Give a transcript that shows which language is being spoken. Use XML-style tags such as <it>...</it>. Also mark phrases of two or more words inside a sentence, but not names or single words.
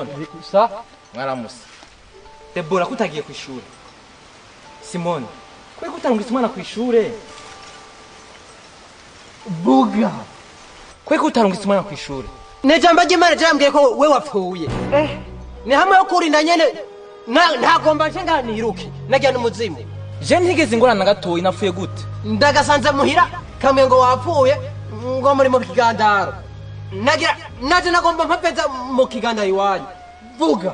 <rn>Sa? mwaramusa. Debora kutagiye ku ishuri. Simon, kwe kutangisa umwana ku ishuri. Buga. Kwe kutangisa umwana ku ishuri. Nejamba ry'Imana ryambwiye ko we wapfuye. Ni hamwe yo kurinda nyene ntagomba nshenga niruke. Nagiye n'umuzimu. Je ntigeze ingorana gatoyi napfuye gute? Ndagasanze muhira kamwe ngo wapfuye ngo muri mu kigandaro. Nagira naje nagomba mpapeza mu kigandaro iwanyu. Vuga.</rn>